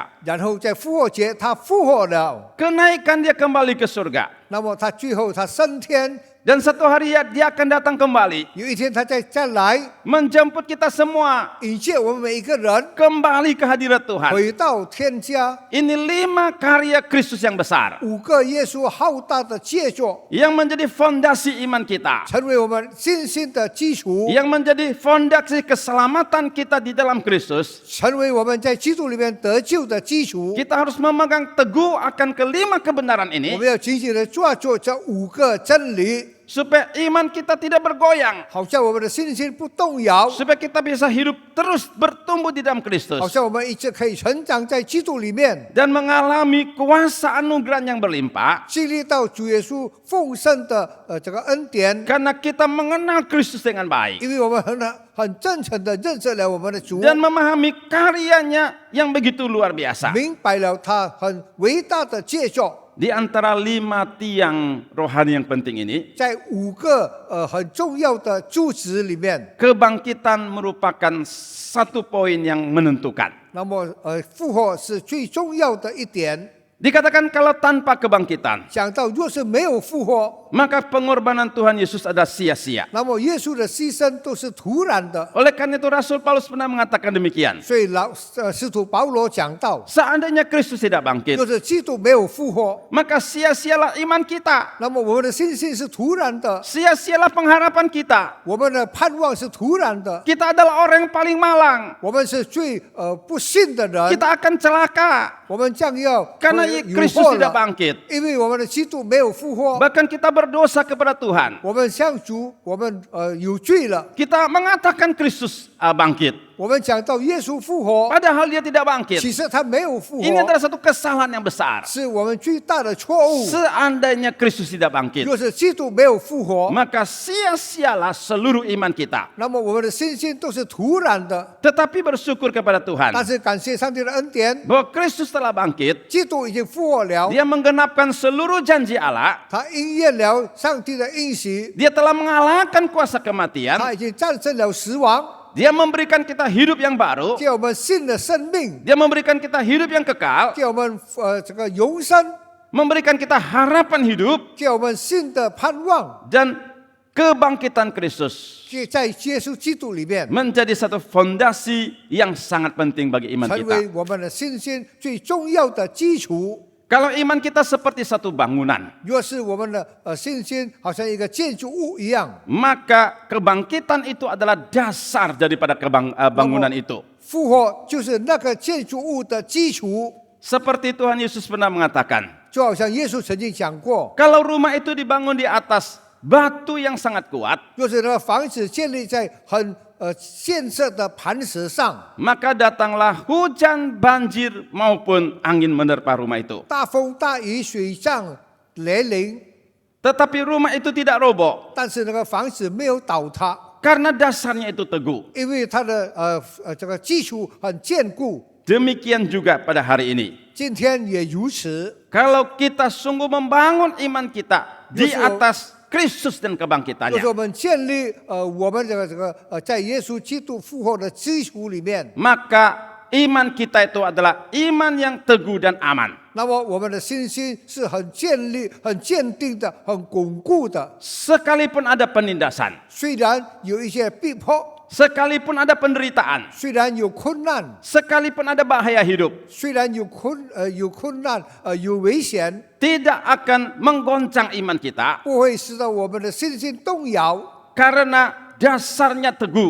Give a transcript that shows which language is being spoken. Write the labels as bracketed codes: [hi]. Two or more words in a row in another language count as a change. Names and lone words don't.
[zh] 然后在复活节他复活了， [id] Kenaikan dia kembali ke surga. [zh] 那么他最后他升天， [id] Dan satu hari dia akan datang kembali [zh] 有一天他再来 [id] menjemput kita semua [zh] 迎接我们每一个人 [id] kembali ke hadirat Tuhan. [zh] 回到天家。 [id] Ini 5 karya Kristus yang besar [zh] 5 个耶稣浩大的杰作， [id] yang menjadi fondasi iman kita, [zh] 成为我们信心的基础， [id] yang menjadi fondasi keselamatan kita di dalam Kristus. [zh] 成为我们在基督里面得救的基础。 [id] Kita harus memegang teguh akan kelima kebenaran [zh] 我 [id] ini [zh] 们要紧紧的抓住这5个真理， [id] supaya iman kita tidak bergoyang, [zh] 好像我们的信心不动摇， [id] supaya kita bisa hidup terus bertumbuh di dalam [zh] 好 Kristus 像我们一直可以成长在基督里面， [id] dan mengalami kuasa anugerah yang berlimpah [zh] 经历到主耶稣丰盛的这个恩典， [id] karena kita mengenal Kristus dengan baik [zh] 因为我们很真诚的认识了我们的主， [id] dan memahami karyanya yang begitu luar biasa. [zh] 明白了他很伟大的杰作。 [id] Di antara 5 tiang rohani yang penting ini, [zh] 在5个很重要的柱子里面， [id] kebangkitan merupakan satu poin yang menentukan. [zh] 那么复活是最重要的一点。 [id] Dikatakan kalau tanpa kebangkitan, [zh] 讲到若是没有复活， [id] maka pengorbanan Tuhan Yesus adalah sia-sia. [zh] 那么耶稣的牺牲都是徒然的。 [id] Oleh karena itu Rasul Paulus pernah mengatakan demikian. [zh] 所以使徒保罗讲到， [id] Seandainya Kristus tidak bangkit, [zh] 若是基督没有复活， [id] maka sia-sialah iman kita. [zh] 那么我们的信心是徒然的， [id] Sia-sialah pengharapan kita. [zh] 我们的盼望是徒然的， [id] Kita adalah orang yang paling malang. [zh] 我们是最不信的人， [id] Kita akan celaka [zh] 我们将要 [id] karena [zh] 有 Kristus 祸 [id] tidak [zh] 了， [id] bangkit. [zh] 因为我们的基督没有复活， [id] Bahkan kita berdosa kepada Tuhan. [zh] 我们向主，我们有罪了。 [id] Kita mengatakan Kristus bangkit. [zh] 我们讲到耶稣复活， [id] Padahal dia tidak bangkit. [zh] 其实他没有复 [id] Ini [zh] 活， [id] adalah satu kesalahan yang besar. [zh] 是我们最大的错误。 [id] Seandainya Kristus tidak bangkit, [zh] 若是基督没有复活， [id] maka sia-sialah seluruh iman kita. [zh] 那么我们的信心都是徒然的。 [id] Tetapi bersyukur kepada Tuhan [zh] 但是感谢上帝的恩典， [id] bahwa Kristus telah bangkit. [zh] 基督已经复活了， [id] Dia menggenapkan seluruh janji Allah. [zh] 他应验了上帝的应许， [id] Dia telah mengalahkan kuasa kematian. [zh] 他已经战胜了死亡， [id] Dia memberikan kita hidup yang baru. [zh] 给我们新的生命， [id] Dia memberikan kita hidup yang kekal. [zh] 给我们这个永生， [id] Memberikan kita harapan hidup [zh] 给我们新的盼望， [id] dan kebangkitan Kristus [zh] 在耶稣基督里面， [id] menjadi satu fondasi yang sangat penting bagi iman [zh] 成 [id] kita. [zh] 为我们的信心最重要的基础。 [id] Kalau iman kita seperti satu bangunan, [zh] 若是我们的信心好像一个建筑物一样， [id] maka kebangkitan itu adalah dasar daripada bangunan itu. [zh] 复活就是那个建筑物的基础。 [id] Seperti Tuhan Yesus pernah mengatakan, [zh] 就好像耶稣曾经讲过， [id] kalau rumah itu dibangun di atas batu yang sangat kuat, [zh] 若是那个房子建立在很建设的磐石上， [id] maka datanglah hujan, banjir maupun angin menerpa rumah itu. [zh] 大风大雨、水涨雷凌， [id] Tetapi rumah itu tidak roboh [zh] 但是那个房子没有倒塌， [id] karena dasarnya itu teguh. [zh] 因为它的这个基础很坚固。 [id] Demikian juga pada hari ini. [zh] 今天也如此。 [id] Kalau kita sungguh membangun iman kita di Betul. atas Kristus dan [zh] 就是 [id] kebangkitannya, [zh] 我们建立我们这个在耶稣基督复活的基础里面， [id] maka iman kita itu adalah iman yang teguh dan aman. [zh] 那么我们的信心是很建立、很坚定的、很巩固的。 [id] Sekalipun ada penindasan, [zh] 虽然有一些逼迫， [id] sekalipun ada penderitaan, [zh] 虽然有困难， [id] sekalipun ada bahaya hidup, [zh] 虽然有困难，有危险， [id] tidak akan menggoncang iman kita [zh] 不会使得我们的信心动摇， [id] karena dasarnya teguh.